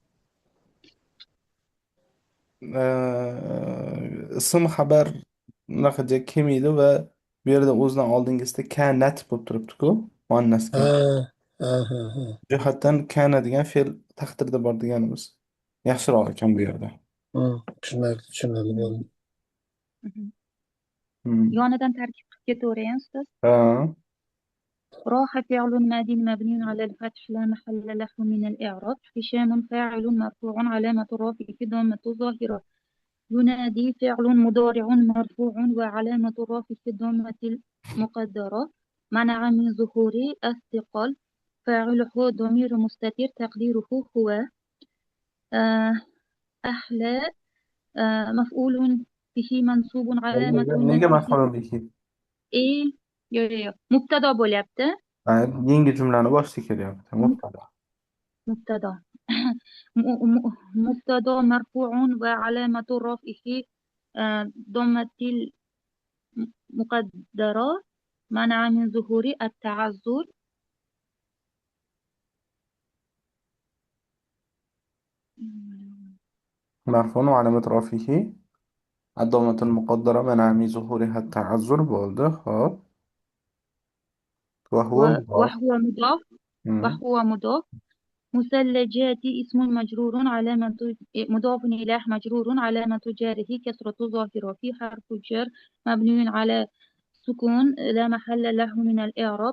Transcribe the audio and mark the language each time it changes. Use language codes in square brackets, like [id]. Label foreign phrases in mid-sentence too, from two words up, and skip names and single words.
[uz] Ism xabar unaqa kelmaydi va bu yerda o'zidan oldingizda kanat bo'lib turibdi-ku, muannasga. Ha, ha, ha, ha. Jihatdan kana degan fe'l taqdirda bor deganimiz yaxshiroq ekan bu yerda. Tushunarli Mm, bo'ldi. mhm. Hmm. Yonidan tarkib qilib ketaveray, ustoz. Ha. [ar] راح فعل ماد مبني على الفتح لا محل له من الإعراب. هشام فاعل مرفوع علامة رفعه ضمة ظاهرة. ينادي فعل مضارع مرفوع وعلامة رفعه الضمة المقدرة منع من ظهور الثقل. فاعله ضمير مستتر تقديره هو. آه، أحلى مفعول به منصوب علامة [uz] Nega [ar] نصبه مفعول به? إيه مبتدأ bo'lyapti. [uz] Yangi jumlani boshida kelyapti. Mubtada. [ar] مبتدأ مبتدأ مرفوع وعلامة رفعه ضمة المقدرة منع من ظهور التعذر. مرفوع وعلامة رفعه الضمة المقدرة منع من ظهورها التعذر [uz] bo'ldi. Xo'p. [ar] وهو مضاف. وهو مضاف. مم. وهو مضاف. مثلجات اسم مجرور علامة مضاف إليه مجرور علامة جاره كسرة ظاهرة في حرف الجر مبني على سكون لا محل له من الإعراب.